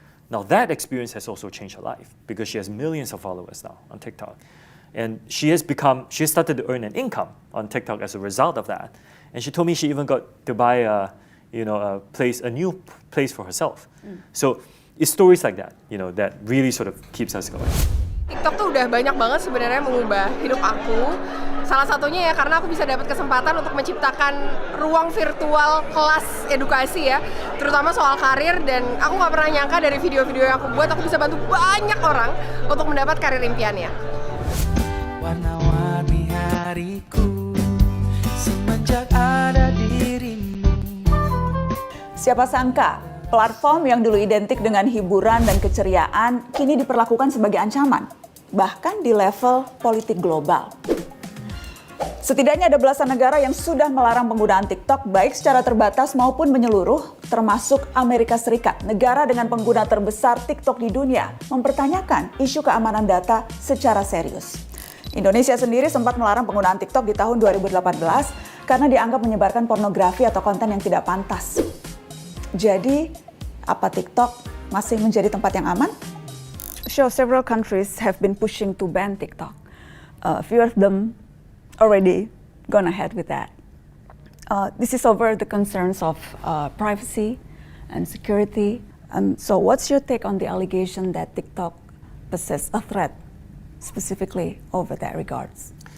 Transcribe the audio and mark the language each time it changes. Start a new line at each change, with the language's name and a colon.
English: Now that experience has also changed her life because she has millions of followers now on TikTok. And she has started to earn an income on TikTok as a result of that. And she told me she even got to buy a new place for herself. So it's stories like that, that really sort of keeps us going.
Indonesian: TikTok tuh udah banyak banget sebenarnya mengubah hidup aku. Salah satunya ya karena aku bisa dapat kesempatan untuk menciptakan ruang virtual kelas edukasi ya, terutama soal karir, dan aku nggak pernah nyangka dari video-video yang aku buat aku bisa bantu banyak orang untuk mendapat karir impiannya. Warna-warni hariku semenjak ada dirimu. Siapa sangka, platform yang dulu identik dengan hiburan dan keceriaan kini diperlakukan sebagai ancaman, bahkan di level politik global. Setidaknya ada belasan negara yang sudah melarang penggunaan TikTok baik secara terbatas maupun menyeluruh, termasuk Amerika Serikat, negara dengan pengguna terbesar TikTok di dunia, mempertanyakan isu keamanan data secara serius. Indonesia sendiri sempat melarang penggunaan TikTok di tahun 2018 karena dianggap menyebarkan pornografi atau konten yang tidak pantas. Jadi, apa TikTok masih menjadi tempat yang aman?
English: Shou, several countries have been pushing to ban TikTok. A few of them already gone ahead with that. This is over the concerns of privacy and security. So what's your take on the allegation that TikTok poses a threat specifically over that regards?